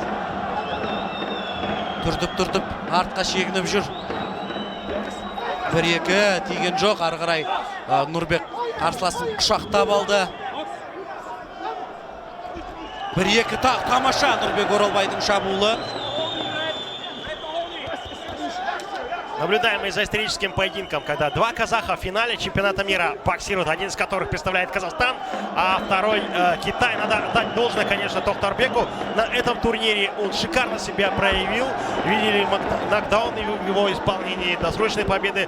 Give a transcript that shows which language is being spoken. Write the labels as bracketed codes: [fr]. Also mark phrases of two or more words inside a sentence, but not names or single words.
[kk] Түртіп артқа шегініп жүр. 1-2 тиген жоқ. Ары қарай Нұрбек қарсыласын құшақтап алды. 1-2 тамаша Нұрбек Оралбайдың шабуылы. [ru] Наблюдаем за историческим поединком, когда два казаха в финале чемпионата мира боксируют, один из которых представляет Казахстан, а второй Китай. Надо дать должное, конечно, Тохтарбеку. На этом турнире он шикарно себя проявил. Видели нокдаун в его исполнении, досрочные победы.